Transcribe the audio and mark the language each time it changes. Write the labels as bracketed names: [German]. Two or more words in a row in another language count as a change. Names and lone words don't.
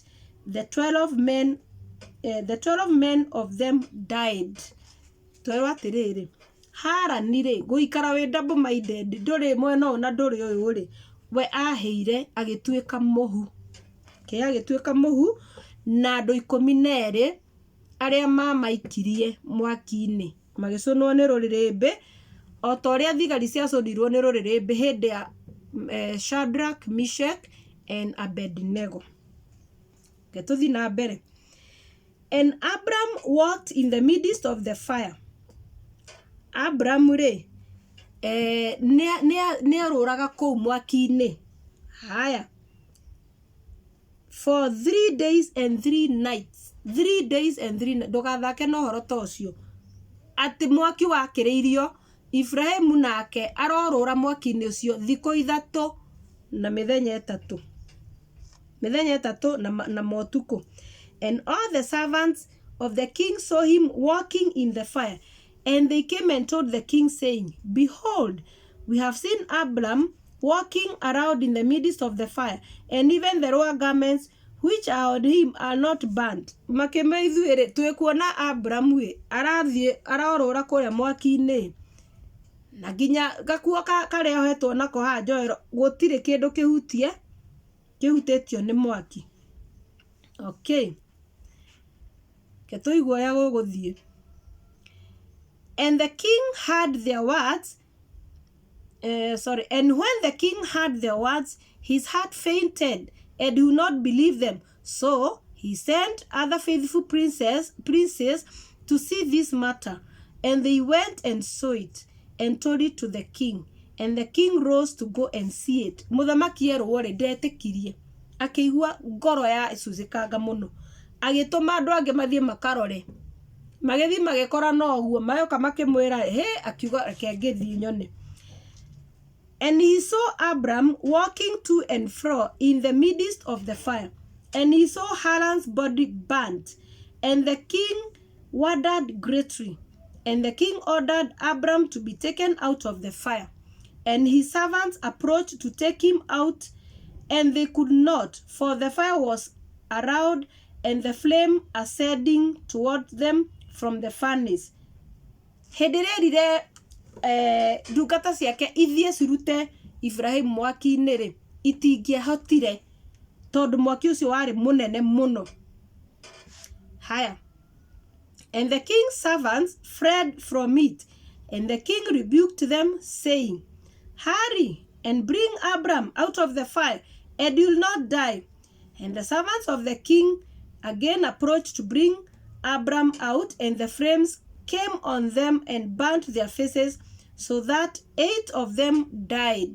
[English] The 12 men of them died. [Kikuyu] Twĩrwo atĩrĩrĩ, Harani rĩ gũikara wĩ [English] double minded, [Kikuyu] ndũrĩ mwena ũyũ na ndũrĩ ũyũ rĩ, we ahĩire agĩtuĩka mũhu. Agĩtuĩka mũhu na andũ 12 arĩa mamaikirie mwaki-inĩ magĩcũnwo nĩ rũrĩrĩmbĩ o ta ũrĩa thigari ciacũnirwo nĩ rũrĩrĩmbĩ hĩndĩ ya Shadrach, Meshach and Abednego. Tũthiĩ na mbere. [English] And Abram walked in the midst of the fire. [Kikuyu] Abram rĩ nĩarũraga kũu mwaki-inĩ. Haya, [English] for 3 days and 3 nights. 3 days and 3 nights. [Kikuyu] Ndũgathake na ũhoro ta ũcio atĩ mwaki wakĩrĩirio Ibrahimu nake arorũra mwaki-inĩ ũcio thikũ 3 na mĩthenya 3. Mĩthenya 3 na motukũ. [English] And all the servants of the king saw him walking in the fire, and they came and told the king, saying, Behold, we have seen Abram walking around in the midst of the fire, and even the lower garments which are on him are not burnt. [Kikuyu] Makemeithuĩrĩ twĩkuona Abram we arathiĩ arorũra kũrĩa mwaki-inĩ na nginya gakuo karĩa ohetwo nako haha njoero gũtirĩ kĩndũ kĩhutĩtio nĩ mwaki. Okay, ketũigua ũrĩa gũgũthiĩ. [English] And the king heard their words. And when the king heard their words, his heart fainted, and he would not believe them. So he sent other faithful princes to see this matter. And they went and saw it, and told it to the king. And the king rose to go and see it. [Kikuyu] Mũthamaki erwo rĩ ndetĩkirie. Akĩigua ngoro ya icunjĩkanga mũno. Agĩtũma andũ angĩ mathiĩ makarore. Magĩthiĩ magĩkora no ũguo, mayoka makĩmwĩra akiuga reke ngĩthiĩ nyone. [English] And he saw Abram walking to and fro in the midst of the fire. And he saw Haran's body burnt. And the king wondered greatly. And the king ordered Abram to be taken out of the fire. And his servants approached to take him out, and they could not, for the fire was around, and the flame ascending toward them from the furnace. [Kikuyu] Hĩndĩ ĩrĩa ndungata ciake ithiĩ cirute Ibrahim mwaki-inĩ rĩ itingĩahotire tondũ mwaki ũcio warĩ mũnene mũno. Haya, [English] and the king's servants fled from it, and the king rebuked them, saying, Hurry and bring Abram out of the fire, and you'll not die. And the servants of the king again approached to bring Abram out, and the flames came on them and burnt their faces, so that 8 of them died.